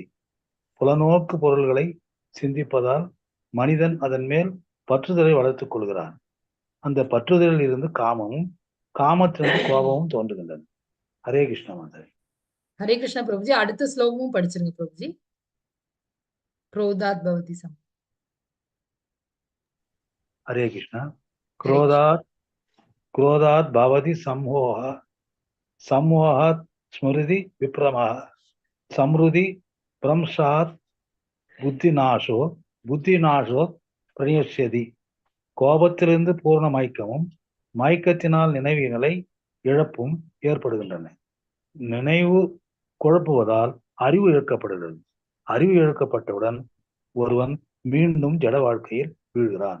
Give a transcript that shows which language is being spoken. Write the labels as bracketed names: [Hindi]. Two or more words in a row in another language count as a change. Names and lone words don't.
[Tamil] புலநோக்கு பொருள்களை சிந்திப்பதால் மனிதன் அதன் மேல் பற்றுதலை வளர்த்துக் கொள்கிறான். அந்த பற்றுதலில் இருந்து காமமும், காமத்திலிருந்து கோபமும் தோன்றுகின்றன. ஹரே கிருஷ்ணா மாதாஜி. ஹரே கிருஷ்ணா பிரபுஜி. அடுத்த ஸ்லோகமும் படிச்சிருங்க பிரபுஜி. [Sanskrit] क्रोधात् भवति सम. हरे कृष्ण. क्रोधात् भवति सम्मोह, सम्मोहात् स्मृति विभ्रमः, समृद्धि भ्रंशात् बुद्धिनाशो, बुद्धिनाशो प्रणश्यति. [Tamil] கோபத்திலிருந்து பூர்ண மயக்கமும், மயக்கத்தினால் நினைவுகளை இழப்பும் ஏற்படுகின்றன. நினைவு குழப்புவதால் அறிவு இழக்கப்படுகிறது. அறிவு இழக்கப்பட்டவுடன் ஒருவன் மீண்டும் ஜட வாழ்க்கையில் வீழ்கிறான்.